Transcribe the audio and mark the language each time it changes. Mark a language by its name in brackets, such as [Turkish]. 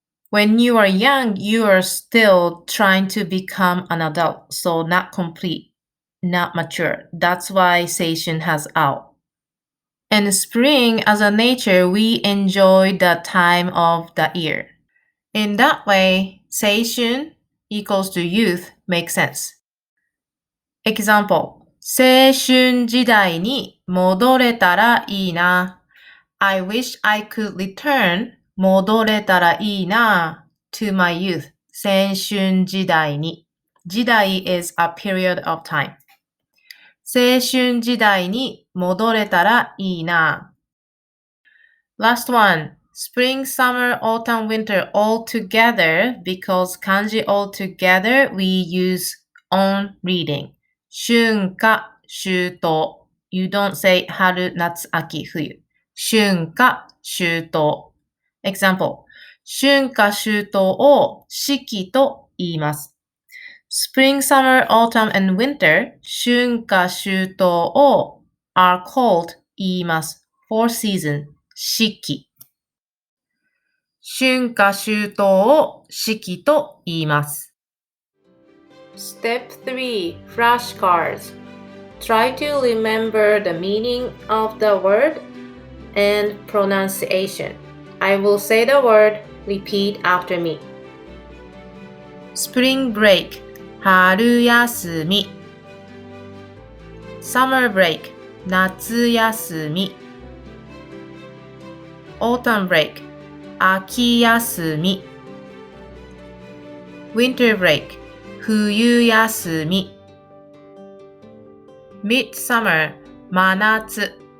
[English] When you are young, you are still trying to become an adult, so not complete, not mature. That's why seishun has ao. And spring, as a nature, we enjoy the time of the year. In that way, seishun equals to youth makes sense. [Japanese] Example, 青春時代に戻れたらいいな。 [English] I wish I could return [Japanese] 戻れたらいいな [English] to my youth. [Japanese] 青春時代に。 [English] 時代 is a period of time. [Japanese] 青春時代に戻れたらいいな。 [English] Last one. Spring, summer, autumn, winter all together because kanji all together we use on reading. [Japanese] 春夏秋冬. [English] You don't say [Japanese] 春、夏、秋、冬。春夏秋冬。Example. 春夏秋冬を四季と言います。 [English] Spring, summer, autumn, and winter [Japanese] 春夏秋冬を [English] are called [Japanese] 言います。 [English] Four season 四季。 [Japanese] 春夏秋冬を四季と言います。 [English] Step 3 Flashcards. Try to remember the meaning of the word and pronunciation. I will say the word, repeat after me. Spring break [Japanese] 春休み [English] Summer break [Japanese] 夏休み [English] Autumn break [Japanese] 秋休み [English] Winter break [Japanese] 冬休み [English] Midsummer [Japanese] 真夏